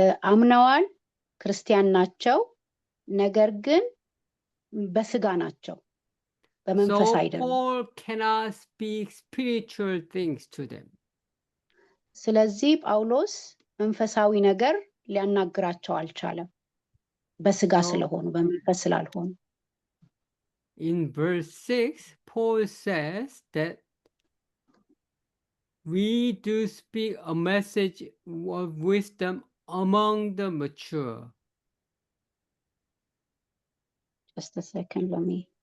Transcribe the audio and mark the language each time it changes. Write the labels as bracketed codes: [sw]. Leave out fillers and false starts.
[am] አምነዋል፣ ክርስቲያን ናቸው፣ ነገር ግን በስጋ ናቸው፣ በመንፈስ አይደለም። [en] So Paul cannot speak spiritual things to them. [am] ስለዚህ ጳውሎስ መንፈሳዊ ነገር ሊያናግራቸው አልቻለም፣ በስጋ ስለሆኑ፣ በመንፈስ ስላልሆኑ። [en] In verse 6, Paul says that we do speak a message of wisdom among the mature. Just a second, let me